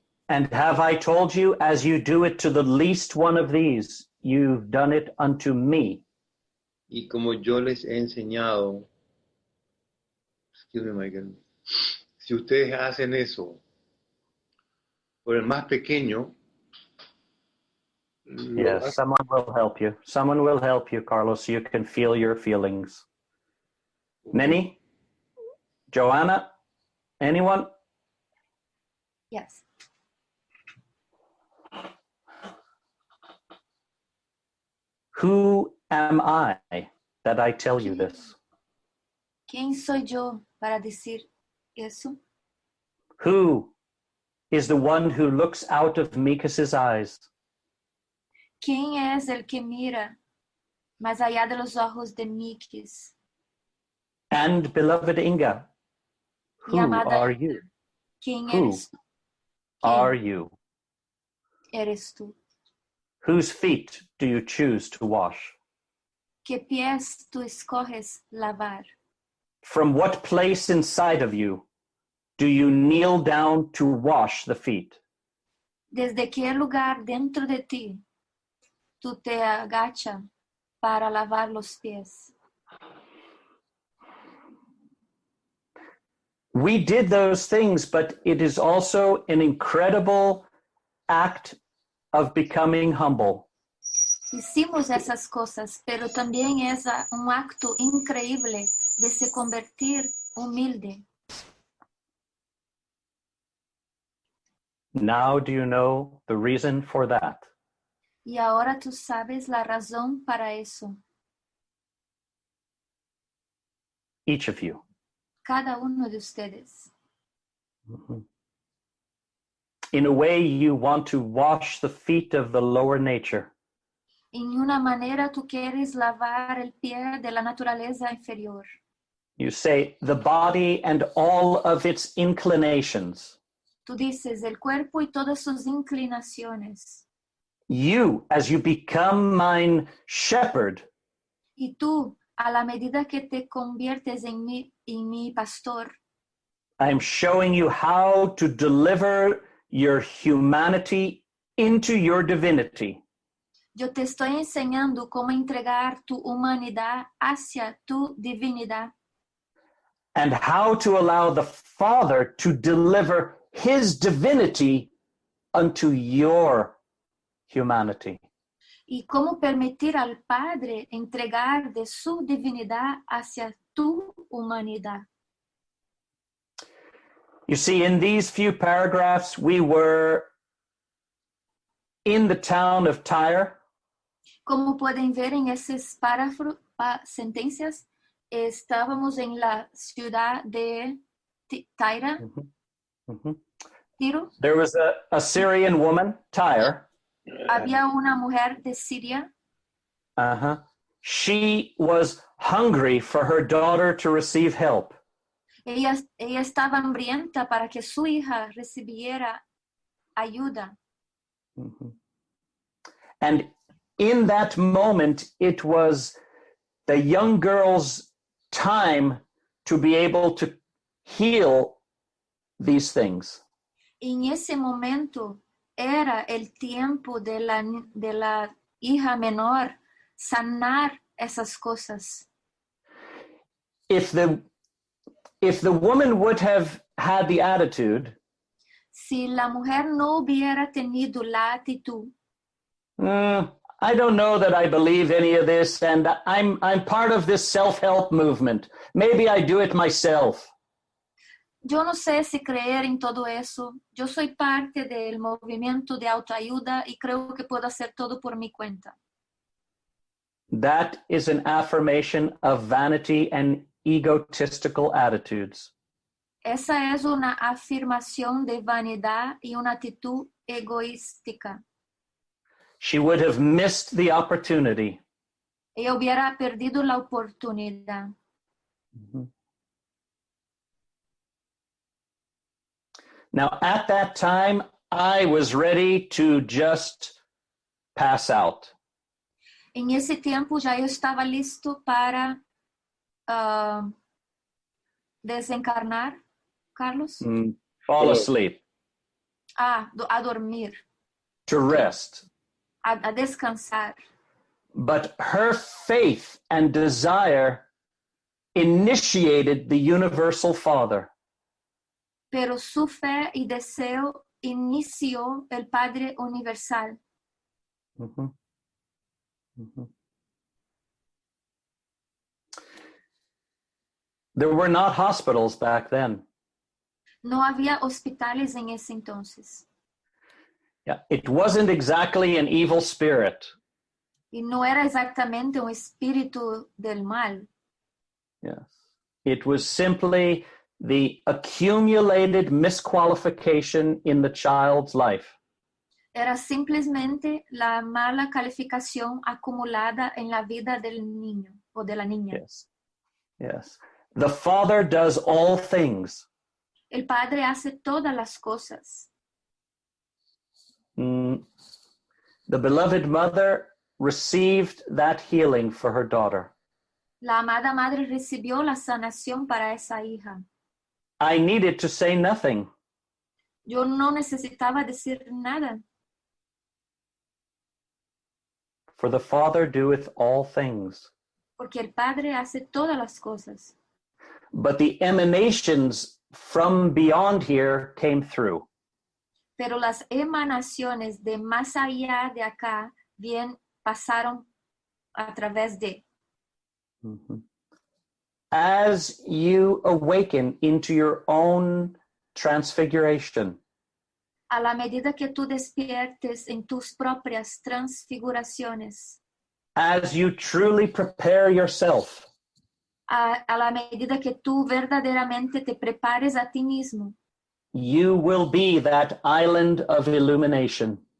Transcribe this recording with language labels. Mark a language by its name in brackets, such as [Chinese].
[English] And have I told you, as you do it to the least one of these, you've done it unto me. [Spanish] Y como yo les he enseñado, [English] excuse me, [Spanish] Michael, si ustedes hacen eso por el más pequeño, [English] Yes, someone will help you. Someone will help you, Carlos, so you can feel your feelings. Many? Joanna? Anyone? Yes. Who am I that I tell you this? [Spanish] ¿Quién soy yo para decir eso? [English] Who is the one who looks out of Mikas's eyes? [Spanish] ¿Quién es el que mira más allá de los ojos de Mikis? [English] And beloved Inga, [Spanish] Y [English] who [Spanish] amada [English] are [Spanish] Inga, [English] you? [Spanish] ¿Quién [English] Who [Spanish] eres tú? [English] are you? [Spanish] Eres tú? [English] Whose feet do you choose to wash? [Spanish] ¿Qué pies tú escoges lavar? [English] From what place inside of you do you kneel down to wash the feet? [Spanish] ¿Desde qué lugar dentro de ti tú te agachas para lavar los pies? [English] We did those things, but it is also an incredible act of becoming humble. [Spanish] Hicimos esas cosas, pero también es un acto increíble de se convertir humilde. [English] Now do you know the reason for that? [Spanish] Y ahora tú sabes la razón para eso. [English] Each of you. [Spanish] Cada uno de ustedes. Mhm. [English] In a way, you want to wash the feet of the lower nature. [Spanish] En una manera tú quieres lavar el pie de la naturaleza inferior. [English] You say the body and all of its inclinations. [Spanish] Tú dices el cuerpo y todas sus inclinaciones. [English] You, as you become mine shepherd, [Spanish] Y tú, a la medida que te conviertes en mi pastor, [English] I am showing you how to deliver your humanity into your divinity. [Spanish] yo te estoy enseñando cómo entregar tu humanidad hacia tu divinidad. [English] And how to allow the Father to deliver his divinity unto your humanity. [Spanish] Y cómo permitir al Padre entregar de su divinidad hacia tu humanidad. [English] You see, in these few paragraphs, we were in the town of Tyre. [Spanish] Como pueden ver en esas sentencias, estábamos en la ciudad de Tyre, Tiro. [English] There was a Syrian woman, Tyre. [Spanish] Había una mujer de Siria. [English] She was hungry for her daughter to receive help. [Spanish] Ella estaba hambrienta para que su hija recibiera ayuda. Mhm. [English] And in that moment, it was the young girl's time to be able to heal these things. [Spanish] En ese momento era el tiempo de la hija menor sanar esas cosas. [English] If the woman would have had the attitude, [Spanish] Si la mujer no hubiera tenido la actitud, [English] I don't know that I believe any of this, and I'm part of this self-help movement. Maybe I do it myself. [Spanish] yo no sé si creer en todo eso. Yo soy parte del movimiento de autoayuda y creo que puedo hacer todo por mi cuenta. [English] That is an affirmation of vanity and egotistical attitudes. [Spanish] Esa es una afirmación de vanidad y una actitud egoística. [English] She would have missed the opportunity. [Spanish] Ella hubiera perdido la oportunidad. Mhm. [English] Now, at that time, I was ready to just pass out. [Spanish] En ese tiempo ya yo estaba listo para desencarnar, Carlos. [English] Fall asleep, [Spanish] A dormir, [English] to rest. [Spanish] a descansar. [English] But her faith and desire initiated the universal Father. [Spanish] Pero su fe y deseo inició el Padre Universal. Mhm. Mhm. [English] There were not hospitals back then. [Spanish] No había hospitales en ese entonces. [English] Yeah, it wasn't exactly an evil spirit. [Spanish] Y no era exactamente un espíritu del mal. [English] Yes. It was simply the accumulated misqualification in the child's life. [Spanish] Era simplemente la mala calificación acumulada en la vida del niño o de la niña. [English] Yes. Yes. The Father does all things. [Spanish] El Padre hace todas las cosas. [English] The beloved mother received that healing for her daughter. [Spanish] La amada madre recibió la sanación para esa hija. [English] I needed to say nothing. [Spanish] Yo no necesitaba decir nada. [English] For the Father doeth all things. [Spanish] Porque el Padre hace todas las cosas. [English] But the emanations from beyond here came through. [Spanish] Pero las emanaciones de más allá de acá bien pasaron a través de. Mm-hmm. [English] As you awaken into your own transfiguration, [Spanish] A la medida que tú despiertes en tus propias transfiguraciones, [English] as you truly prepare yourself, [Spanish] a la medida que tú verdaderamente te prepares a ti mismo, [English] you will be that island of illumination,